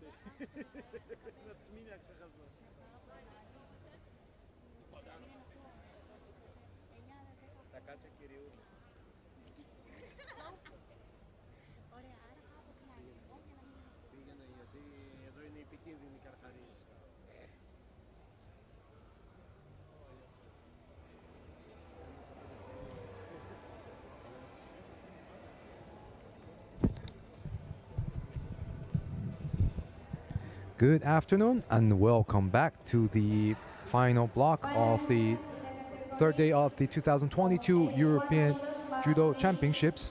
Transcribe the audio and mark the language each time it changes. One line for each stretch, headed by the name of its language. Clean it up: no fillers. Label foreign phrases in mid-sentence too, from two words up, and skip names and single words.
Greek: Να τους μείνει αξέχασμα. Θα κάτσε κυριούλη. Πήγαινε γιατί εδώ είναι οι επικίνδυνοι καρχαρίες.
English: Good afternoon and welcome back to the final block of the third day of the 2022 European Judo Championships.